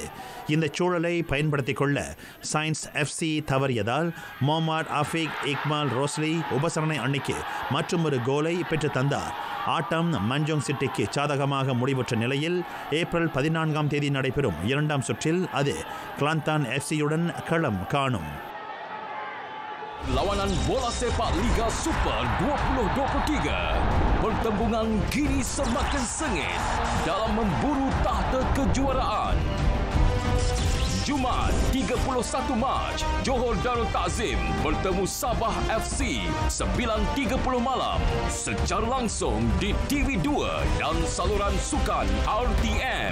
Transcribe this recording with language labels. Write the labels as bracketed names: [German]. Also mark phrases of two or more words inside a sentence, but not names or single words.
[Tamil] இந்த சூழலை பயன்படுத்திக் கொள்ள சயின்ஸ் FC தவறியதால் மொஹம்மட் அஃபீக் இக்மால் ரோஸ்லி உபசரணை அணிக்கு மற்றொரு கோலை பெற்று தந்தார். ஆட்டம் மஞ்சோங் சிட்டிக்கு சாதகமாக முடிவுற்ற நிலையில் ஏப்ரல் 14ஆம் தேதி நடைபெறும் 2ஆம் சுற்றில் அது கிளாந்தான் FC-யுடன் களம் காணும். [Malay] Lawanan bola sepak Liga Super 2023. Pertembungan kini semakin sengit dalam memburu tahta kejuaraan. Jumaat 31 Mac, Johor Darul Takzim bertemu Sabah FC 9.30 malam secara langsung di TV2 dan saluran sukan RTM.